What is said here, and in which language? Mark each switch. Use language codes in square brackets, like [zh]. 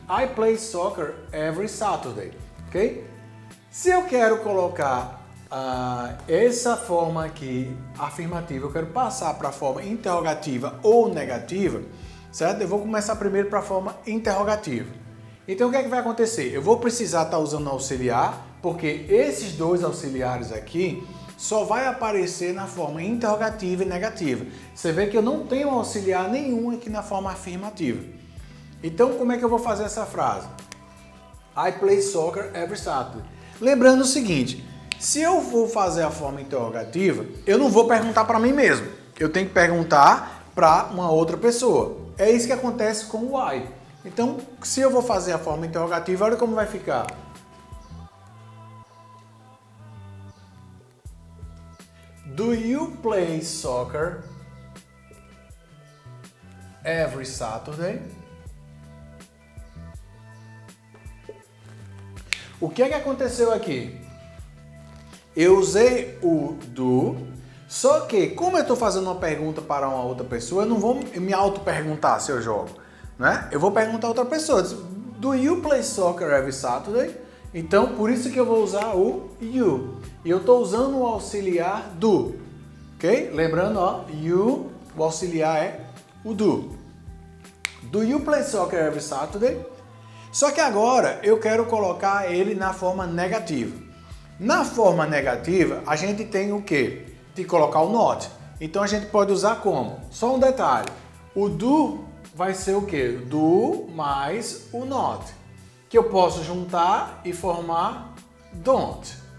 [en] I play soccer every Saturday. Ok? [pt] Se eu quero colocar essa forma aqui, afirmativa, eu quero passar para a forma interrogativa ou negativa, certo? Eu vou começar primeiro para a forma interrogativa. Então o que é que vai acontecer? Eu vou precisar estar usando o auxiliar, porque esses dois auxiliares aqui só vai aparecer na forma interrogativa e negativa. Você vê que eu não tenho auxiliar nenhum aqui na forma afirmativa. Então como é que eu vou fazer essa frase? [en] I play soccer every Saturday. [pt] Lembrando o seguinte, se eu vou fazer a forma interrogativa, eu não vou perguntar para mim mesmo. Eu tenho que perguntar para uma outra pessoa. É isso que acontece com o why. Então, se eu vou fazer a forma interrogativa, olha como vai ficar. [en] Do you play soccer every Saturday? [pt] O que é que aconteceu aqui? Eu usei o do, só que como eu estou fazendo uma pergunta para uma outra pessoa, eu não vou me auto-perguntar se eu jogo, né? Eu vou perguntar a outra pessoa. [en] Do you play soccer every Saturday? [pt] Então, por isso que eu vou usar o you. E eu estou usando o auxiliar do, ok? Lembrando, ó, you, o auxiliar é o do. [en] Do you play soccer every Saturday? [pt] Só que agora eu quero colocar ele na forma negativa. Na forma negativa, a gente tem o quê? De colocar o not. Então a gente pode usar como? Só um detalhe. O do vai ser o quê? Do mais o not. Que eu posso juntar e formar don't.